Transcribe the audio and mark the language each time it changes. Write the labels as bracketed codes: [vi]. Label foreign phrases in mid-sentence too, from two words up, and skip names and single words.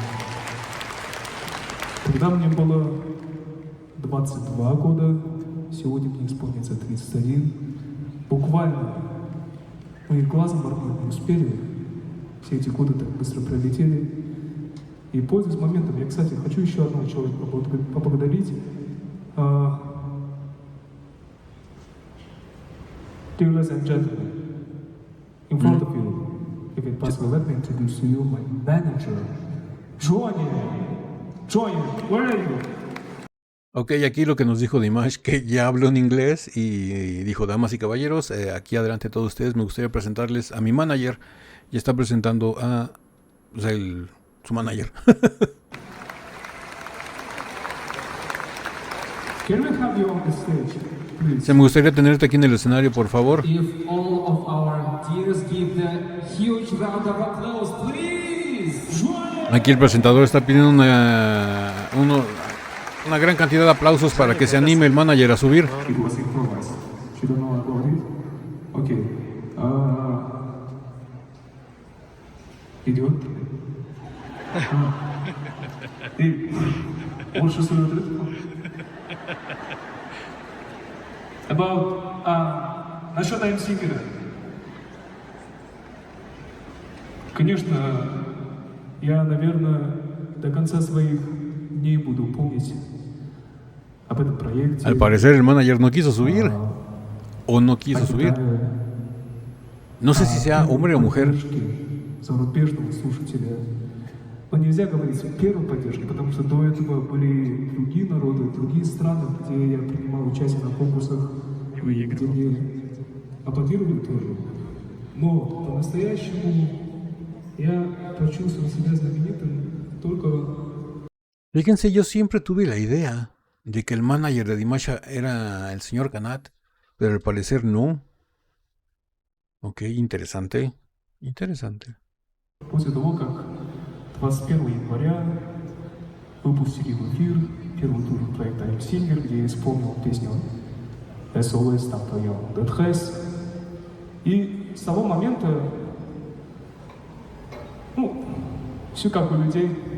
[ru] Когда мне было 22 года, сегодня мне исполнится 31, буквально мы глазом моргнуть не успели, все эти годы так быстро пролетели. И пользуясь моментом, я, кстати, хочу еще одного человека поблагодарить. [en] Dear ladies and gentlemen, in front of you, if it's possible, let me introduce to you my manager, Johnny. Johnny, where are you? [es] Ok, aquí lo que nos dijo Dimash, que ya habló en inglés y dijo, damas y caballeros, aquí adelante todos ustedes, me gustaría presentarles a mi manager. Y está presentando a su manager. [en] Can we have you on the stage, please? [es] Se me gustaría tenerte aquí en el escenario, por favor. [en] If all of our dears give the huge round of applause, please! [es] Aquí el presentador está pidiendo una gran cantidad de aplausos para que se anime el manager a subir. [en] It was improvised. You don't know about it? Okay. [ru] Идет? Ты больше смотрит? Насчет I Am Singer. Конечно, я, наверное, до конца своих дней буду помнить об этом проекте. [es] Al parecer el manager no quiso subir. O no quiso subir. No sé si sea hombre o mujer. [ru] Зарубежного слушателя. Но нельзя говорить о первой поддержке, потому что до этого были другие народы, другие страны, где я принимал участие на конкурсах, где мне аплодировали тоже. Но по-настоящему я почувствовал себя знаменитым только [es] Fíjense, yo siempre tuve la idea de que el manager de Dimash era el señor Kanat, pero al parecer no. Ok, interesante. Interesante. [ru] после того, как 21 января выпустили в эфир первый тур проекта I'm Singer, где я исполнил песню SOS, там поем Dead Has. И с того момента, все как у людей.